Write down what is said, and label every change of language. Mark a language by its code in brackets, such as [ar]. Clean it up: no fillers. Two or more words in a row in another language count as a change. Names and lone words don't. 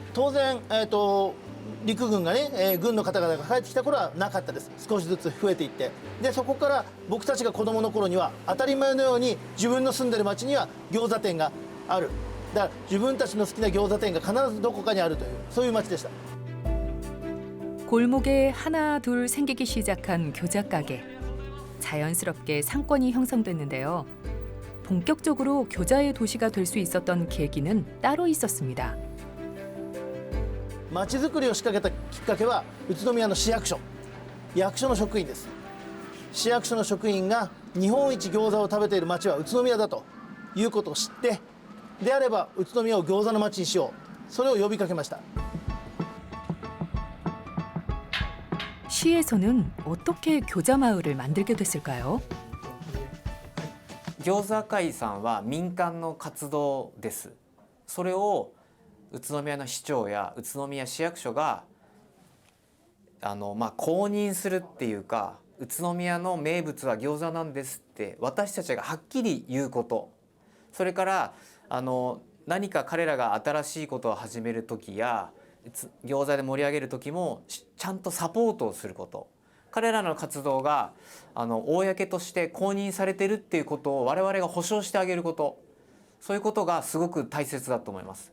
[ja] 当然、陸軍がね、軍の方々が帰ってきた頃はなかったです。少しずつ増えていってでそこから僕たちが子供の頃には当たり前のように自分の住んでる町には餃子店がある。だから自分たちの好きな餃子店が必ずどこかにあるというそういう町でした。 [ko] 골목에 하나 둘 생기기 시작한 교자 가게. 자연스럽게 상권이 형성됐는데요. 본격적으로 교자의 도시가 될 수 있었던 계기는 따로 있었습니다. [ja] 町づくりを仕掛けたきっかけは宇都宮の市役所役所の職員です。市役所の職員が日本一餃子を食べている町は宇都宮だということを知ってであれば宇都宮を餃子の町にしようそれを呼びかけました。 [ko] 시에서는 어떻게 교자 마을을 만들게 됐을까요? [ja] 餃子会さんは民間の活動です。それを宇都宮の市長や宇都宮市役所が公認するっていうか、宇都宮の名物は餃子なんですって私たちがはっきり言うこと、それから何か彼らが新しいことを始める時や餃子で盛り上げる時もちゃんとサポートをすること、彼らの活動が公として公認されてるっていうことを我々が保証してあげること、そういうことがすごく大切だと思います。